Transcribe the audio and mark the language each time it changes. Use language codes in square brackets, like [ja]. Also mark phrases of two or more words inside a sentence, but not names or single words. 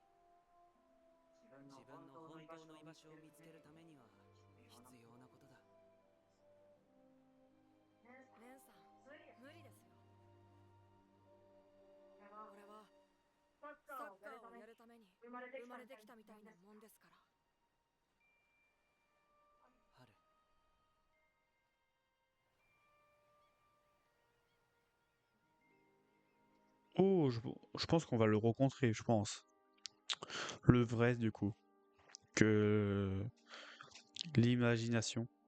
[ja] 自分の本当の居場所を見つけるためには必要なことだ。姉さん、無理ですよ。俺はサッカーをやるために生まれてきたみたいなもんですから。春。 [fr] Oh, je pense qu'on va le rencontrer, je pense. Le vrai, du coup. Que l'imagination.